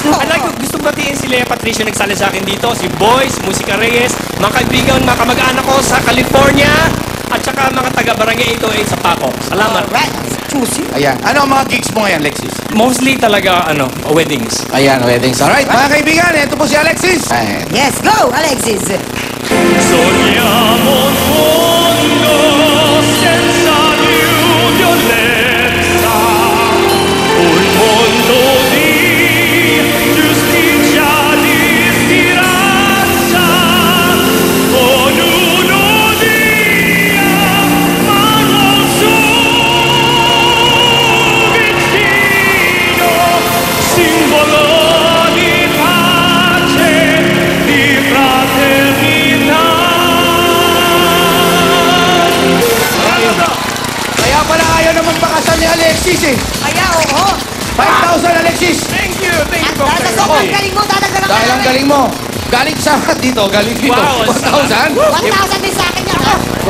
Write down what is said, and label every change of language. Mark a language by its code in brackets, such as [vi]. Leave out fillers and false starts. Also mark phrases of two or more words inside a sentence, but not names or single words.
[tl] Gusto batiin si Lea Patricia nagsali sa akin dito, si Boys, Musica Reyes, mga kaibigan, mga kamag-anak ko sa California, at saka mga taga-Barangay 808 sa Paco. Salamat. [en] Alright. Juicy. [tl] Ayan. Ano ang mga gigs mo ngayon, Alexis? [en] Mostly talaga, weddings. [tl] Ayan, weddings. Alright, mga kaibigan, ito po si Alexis. Ayan. [en] Yes, go, Alexis. [it] Sogniamo un mondo senza più violenza, un mondo di giustizia, di speranza, ognuno dia mano al suo vicino, simbolo di pace, di fraternità. [tl] Kaya pala ayaw naman pakasal ni Alexis eh. Kaya, oo. 5,000, Alexis. [en] Thank you [tl] At po. dahil sa sobrang galing mo, dadagdagan ka Dahil ang namin. galing mo. Galing sa dito, galing dito. Wow, 1,000? 1,000 din sa akin yan, ha?